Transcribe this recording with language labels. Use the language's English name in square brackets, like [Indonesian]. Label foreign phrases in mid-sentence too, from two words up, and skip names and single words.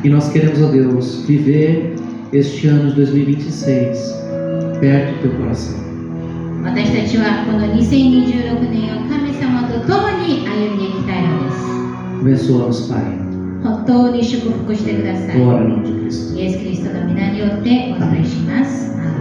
[Portuguese] E nós queremos, ó Deus, viver este ano de 2026 perto do teu coração. [Japanese] 私たちはこの2026年を神様と共に歩んでいきたいのです。 [Portuguese] Abençoa-nos, Pai. [Japanese] 本当に祝福してください。 [Portuguese] Glória ao nome de Cristo. [Japanese] イエス・キリストの皆によってお願いします。